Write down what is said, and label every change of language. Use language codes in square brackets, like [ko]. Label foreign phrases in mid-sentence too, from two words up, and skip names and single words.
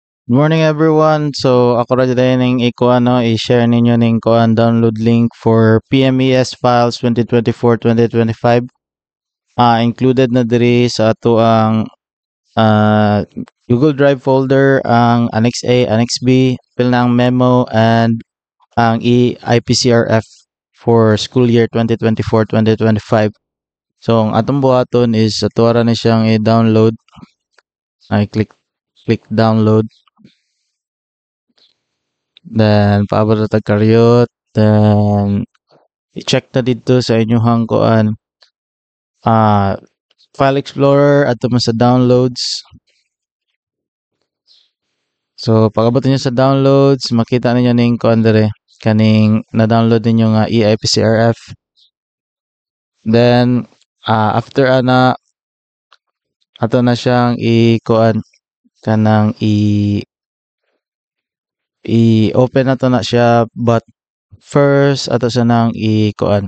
[en] Good morning everyone. [ceb] So ako ra dito ning i-share ninyo ning kuan [en] download link for PMES files 2024-2025. [ceb] Included na diri sa ato ang ah, Google Drive folder ang Annex A, Annex B, pil na ang memo and ang IPCRF [en] for school year 2024-2025. [ceb] So ang atong buhaton is ato ra ni siyang i-download. [en] I click download. Then, [ceb] paabot na tagkaryot. Then, i-check na dito sa inyong kuan. Ah, File Explorer at mo sa downloads. So, pag-abot niyo sa downloads, makita niyo ning kuan dire. Kaning na-download ninyo nga EIPCRF. Then, after ana, ato na siyang i-kuan. Kanang i-open na to na siya, [en] but first [ceb] ato sa nang i-kuan.